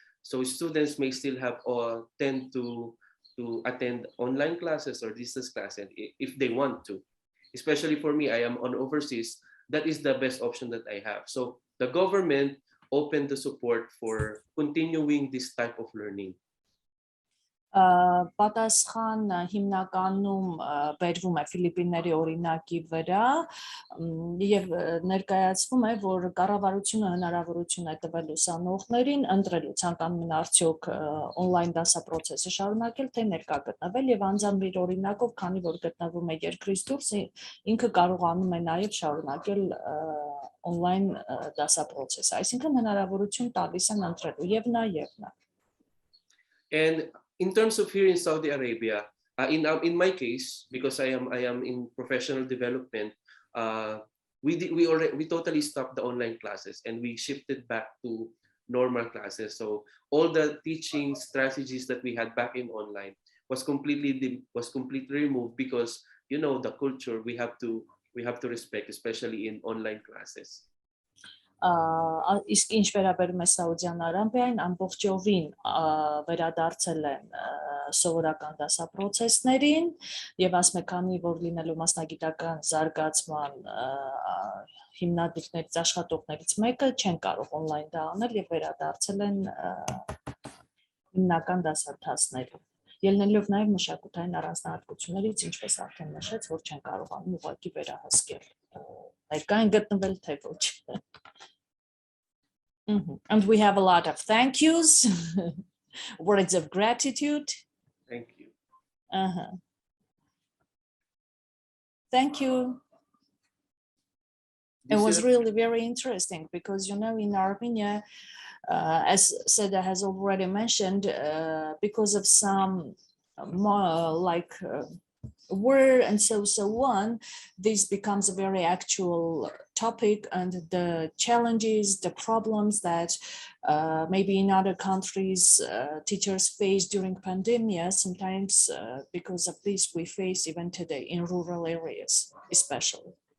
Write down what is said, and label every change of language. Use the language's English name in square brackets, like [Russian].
[English] So students may still have or tend to attend online classes or distance classes if they want to. Especially for me, I am on overseas. That is the best option that I have. So the government opened the support for continuing this type of learning. [Armenian] Պատասխան հիմնականում բերվում է Ֆիլիպինների օրինակի վրա եւ ներկայացվում է, որ կառավարությունը հնարավորություն է տվել ուսանողներին ընտրելու ցանկանում են արդյոք on-line դասապրոցեսը շարունակել, թե ներկա գտնվել, եւ անձամբ իր օրինակով, քանի որ գտնվում է երկրից դուրս, ինքը կարողանում է նաեւ շարունակել on-line դասապրոցեսը, այսինքն հնարավորություն տալիս են ընտրելու եւ նա եւ նա. [English] And in terms of here in Saudi Arabia, in my case, because I am in professional development, we totally stopped the online classes and we shifted back to normal classes. So all the teaching strategies that we had back in online was completely removed, because the culture we have to respect, especially in online classes. [Armenian] Իսկ ինչ վերաբերում է Սաուդյան Արաբիային, ամբողջովին վերադարձել են սովորական դասապրոցեսներին եւ ասում եք, քանի որ լինելու մասնագիտական զարգացման հիմնադիրներից աշխատողներից մեկը չեն կարող on-line դա անել եւ վերադարձել են հիմնական դասընթացներում, ելնելով նաեւ մշակութային առանձնահատկություններից, ինչպես արդեն նշեց, որ չեն կարողանում ուղղակի վերահսկել ներկային գտնվել թե ոչ. [English] And we have a lot of thank yous, words of gratitude. Thank you. Thank you. It was really very interesting because, in Armenia, as Seda has already mentioned, because of some war and so on, this becomes a very actual topic, and the challenges, the problems that maybe in other countries teachers face during pandemia, sometimes because of this we face even today in rural areas especially.